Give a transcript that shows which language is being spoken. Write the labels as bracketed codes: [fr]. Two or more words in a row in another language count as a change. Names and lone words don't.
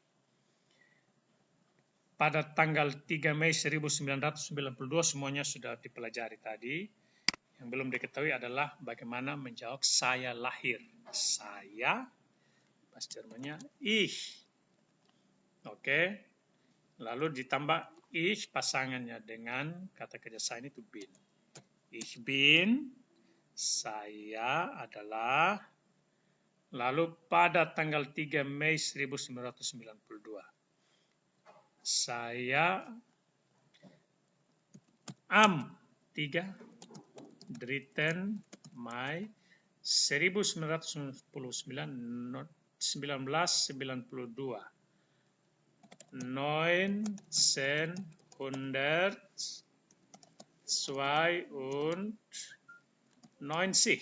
[id] Pada tanggal 3 Mei 1992 semuanya sudah dipelajari tadi. Yang belum diketahui adalah bagaimana menjawab saya lahir. Saya, bahasa Jermannya ich. Oke. Lalu ditambah ich pasangannya dengan kata kerja sein itu bin. [de] Ich bin, [id] saya adalah, lalu pada tanggal 3 Mei 1992. Saya [de] am 3 Mai 1992. [id] 1992.